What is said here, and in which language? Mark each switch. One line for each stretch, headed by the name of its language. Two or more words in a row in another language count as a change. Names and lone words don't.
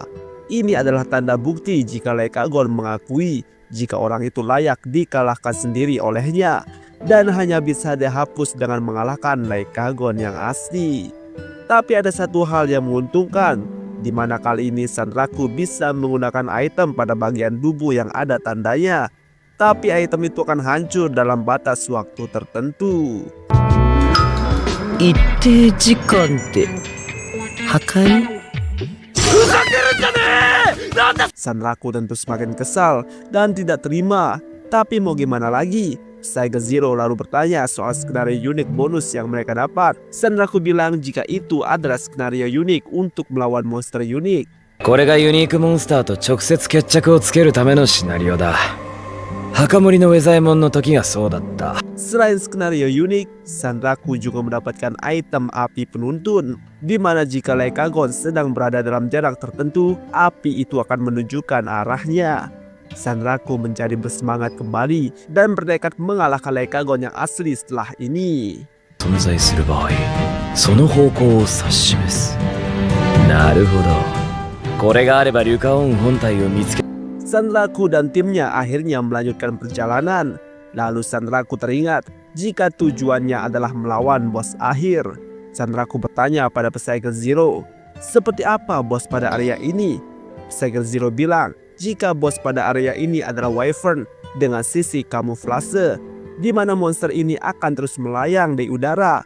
Indonesian: Ini adalah tanda bukti jika Lycagon mengakui jika orang itu layak dikalahkan sendiri olehnya dan hanya bisa dihapus dengan mengalahkan Lycagon yang asli. Tapi ada satu hal yang menguntungkan, di mana kali ini Sanraku bisa menggunakan item pada bagian tubuh yang ada tandanya. Tapi item itu akan hancur dalam batas waktu tertentu.
Japanese: 一定時間で破壊?
Indonesian: Sanraku tentu semakin kesal dan tidak terima. Tapi mau gimana lagi? Saiga Zero lalu bertanya soal skenario unik bonus yang mereka dapat. Sanraku bilang jika itu adalah skenario unik untuk melawan monster unik.
Japanese: これがユニークモンスターと直接決着をつけるためのシナリオだ。墓守のウェザエモンの時がそうだった。
Indonesian: Selain skenario unik, Sanraku juga mendapatkan item api penuntun, di mana jika Lycagon sedang berada dalam jarak tertentu, api itu akan menunjukkan arahnya. Sanraku menjadi bersemangat kembali dan bertekad mengalahkan Lycagon yang asli setelah ini.
Japanese: 存在する場合、その方向を指し示す。なるほど。これがあればリュカオン本体を見つけ。
Indonesian: Sanraku dan timnya akhirnya melanjutkan perjalanan. Lalu Sanraku teringat jika tujuannya adalah melawan bos akhir. Sanraku bertanya pada Psycho Zero, seperti apa bos pada area ini? Psycho Zero bilang jika bos pada area ini adalah Wyvern dengan sisi kamuflase, di mana monster ini akan terus melayang di udara.